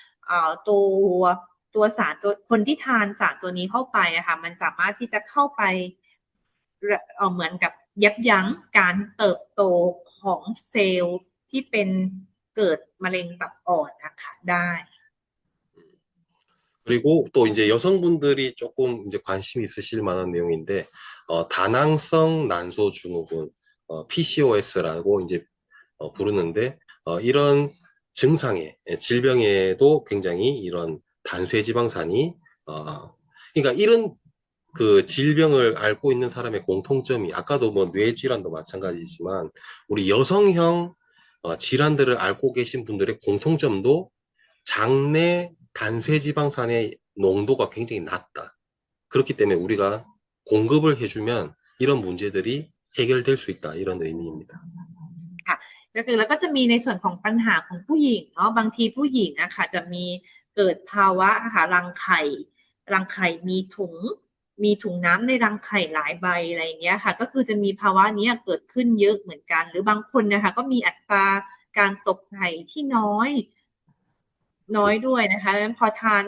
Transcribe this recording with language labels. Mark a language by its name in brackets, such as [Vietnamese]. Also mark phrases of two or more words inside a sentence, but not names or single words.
[Thai] ตัวสารตัวคนที่ทานสารตัวนี้เข้าไปอะค่ะมันสามารถที่จะเข้าไปเหมือนกับยับยั้งการเติบโตของเซลล์ที่เป็นเกิดมะเร็งตับอ่อนนะคะได้ [Korean] 그리고 또 이제 여성분들이 조금 이제 관심이 있으실 만한 내용인데, 다낭성 난소 증후군, PCOS라고 이제 부르는데, 이런 증상에, 질병에도 굉장히 이런 단쇄지방산이, 그러니까 이런 그 질병을 앓고 있는 사람의 공통점이, 아까도 뭐 뇌질환도 마찬가지지만, 우리 여성형 질환들을 앓고 계신 분들의 공통점도 장내 단쇄지방산의 농도가 굉장히 낮다. 그렇기 때문에 우리가 공급을 해주면 이런 문제들이 해결될 수 있다. 이런 의미입니다. [Thai] ค่ะก็คือแล้วก็จะมีในส่วนของปัญหาของผู้หญิงเนาะบางทีผู้หญิงอะค่ะจะมีเกิดภาวะค่ะรังไข่มีถุงน้ำในรังไข่หลายใบอะไรอย่างเงี้ยค่ะก็คือจะมี ภาวะนี้เกิดขึ้นเยอะเหมือนกันหรือบางคนนะคะก็มีอัตราการตกไข่ที่น้อยด้วยนะคะดังนั้นพอทาน